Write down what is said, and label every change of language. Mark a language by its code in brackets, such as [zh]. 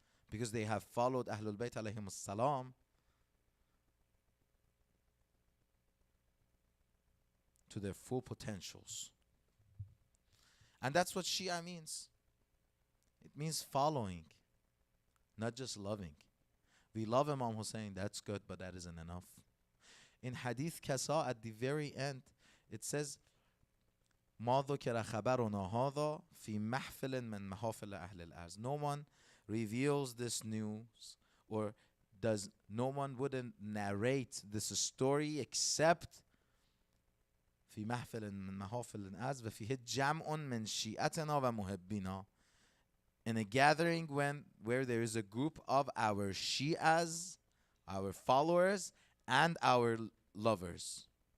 [en] Because they have followed Ahlul Bayt alayhimus salam to their full potentials. And that's what Shia means. It means following, not just loving. We love Imam Hussein, that's good, but that isn't enough. In Hadith Kasa, at the very end, it says, [ar] مَا ذُكِرَ خَبَرُنَا هَذَا فِي مَحْفِلٍ مِّن مَحَافِلِ أَهْلِ الْأَرْضِ. [en] No one reveals this news, or no one wouldn't narrate this story except [ar] في محفل من محافل الأرض وفيه جمع من شيعتنا ومحبينا. [en] In a gathering where there is a group of our Shi'as, our followers, and our lovers.